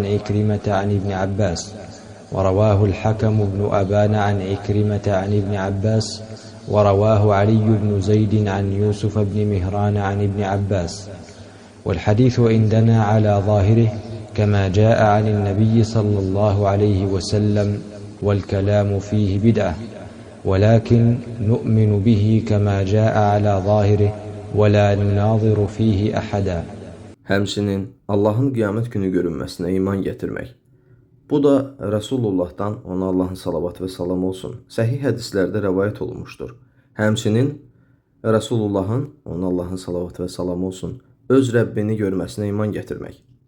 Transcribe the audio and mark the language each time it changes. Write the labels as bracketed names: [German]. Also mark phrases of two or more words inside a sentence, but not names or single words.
[Arabic] عكرمة عن ابن عباس ورواه الحكم بن أبان عن عكرمة عن ابن عباس ورواه علي بن زيد عن يوسف بن مهران عن ابن عباس والحديث عندنا على ظاهره كما جاء عن النبي صلى الله عليه وسلم والكلام فيه بدعة ولكن نؤمن به كما جاء على ظاهره ولا نناظر فيه أحدا. [Azerbaijani] Həmçinin Allahın qiyamət günü görünməsinə iman gətirmək. Bu da Rəsulullahdan, ona Allahın salavat və salam olsun, səhih hədislərdə rəvayət olunmuşdur. Həmçinin Rəsulullahın, ona Allahın salavat və salam olsun, öz Rəbbini görməsinə iman gətirmək.